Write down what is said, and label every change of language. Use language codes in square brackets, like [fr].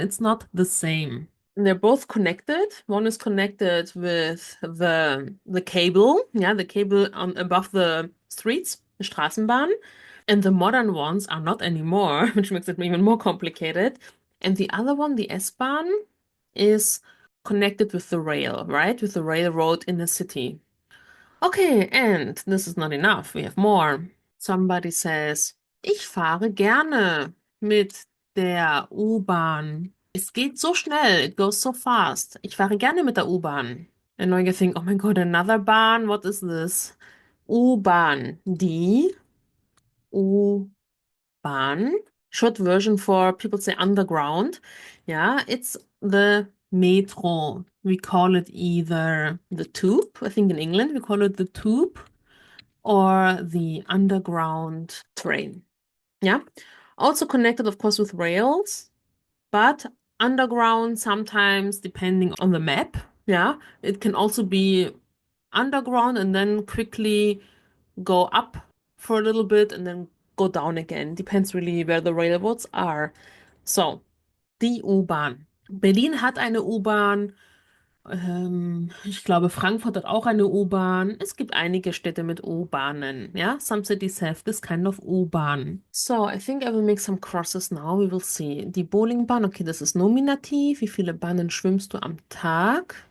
[en] It's not the same. They're both connected. One is connected with the cable, yeah, the cable on above the streets, the Straßenbahn. And the modern ones are not anymore, which makes it even more complicated. And the other one, the S-Bahn, is connected with the rail, right? With the railroad in the city. Okay, and this is not enough. We have more. Somebody says, [de] ich fahre gerne mit der U-Bahn. Es geht so schnell. [en] It goes so fast. [de] Ich fahre gerne mit der U-Bahn. [en] And now you think, oh my God, another Bahn? What is this? U-Bahn. Die U-Bahn Short version for people say underground. Yeah, it's the metro. We call it either the tube. I think in England we call it the tube or the underground train. Yeah. Also connected, of course, with rails, but underground sometimes depending on the map. Yeah. It can also be underground and then quickly go up for a little bit and then go down again. Depends really where the railroads are. [de] So, die U-Bahn. Berlin hat eine U-Bahn. Ich glaube, Frankfurt hat auch eine U-Bahn. Es gibt einige Städte mit U-Bahnen. [en] Ja, some cities have this kind of U-Bahn. So, I think I will make some crosses now. We will see. [de] Die Bowlingbahn, okay, das ist Nominativ. Wie viele Bahnen schwimmst du am Tag?